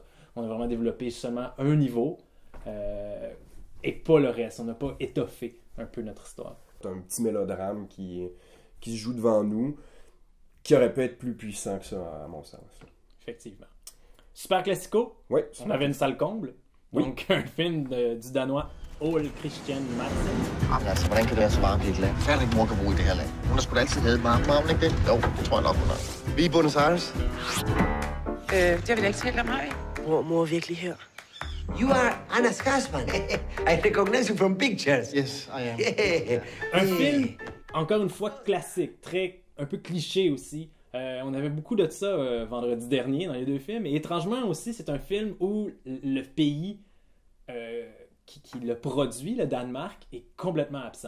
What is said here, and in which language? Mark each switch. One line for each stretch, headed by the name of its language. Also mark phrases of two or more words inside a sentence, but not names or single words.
French: On a vraiment développé seulement un niveau et pas le reste. On n'a pas étoffé un peu notre histoire. C'est un petit mélodrame qui se joue devant nous, qui aurait pu être plus puissant que ça, à mon sens. Effectivement. Super Classico. Oui. On avait une salle comble. Oui. Donc, un film du Danois Ole Christian Madsen.
Danish: Jamen altså, hvordan kan det være så varmt i et land? Færdig mor kan bo i det her land. Hun har sgu da altid hadet varmt, har hun ikke det? Jo, det tror jeg nok, hun har. Vi er i Buenos Aires. Det har vi da ikke talt om, har vi? Mor er virkelig her.
English: You are Anna Skarsman. I recognize you from pictures. Yes, I am.
French: Un film, encore une fois, classique. Un peu cliché aussi. On avait beaucoup de ça vendredi dernier dans les deux films. Et étrangement aussi, c'est un film où le pays qui le produit, le Danemark, est complètement absent.